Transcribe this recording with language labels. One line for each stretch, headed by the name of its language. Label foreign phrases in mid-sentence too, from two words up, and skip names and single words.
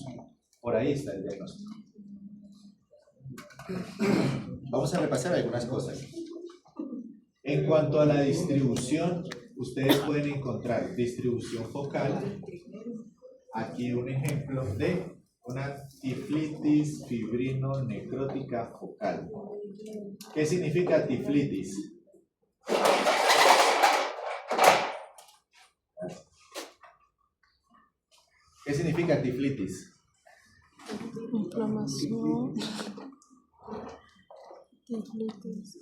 Spanish: Por ahí está el diagnóstico. Vamos a repasar algunas cosas. En cuanto a la distribución, ustedes pueden encontrar distribución focal. Aquí un ejemplo de una tiflitis fibrino-necrótica focal. ¿Qué significa tiflitis? ¿Qué significa tiflitis? Inflamación. Tiflitis.